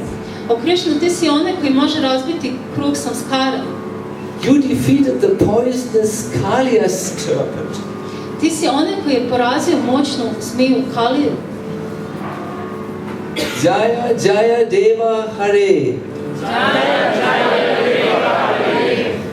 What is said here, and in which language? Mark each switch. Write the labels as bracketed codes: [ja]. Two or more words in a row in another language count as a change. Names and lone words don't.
[sr] O Krishna, ti si onaj koji može razbiti krug samskara. [en] You defeated the poisonous Kaliya serpent. [sr] Ti si onaj koji je porazio moćnu zmiju Kaliju. [sa] Jaya Jaya Deva Hare. Jaya Jaya Deva Hare.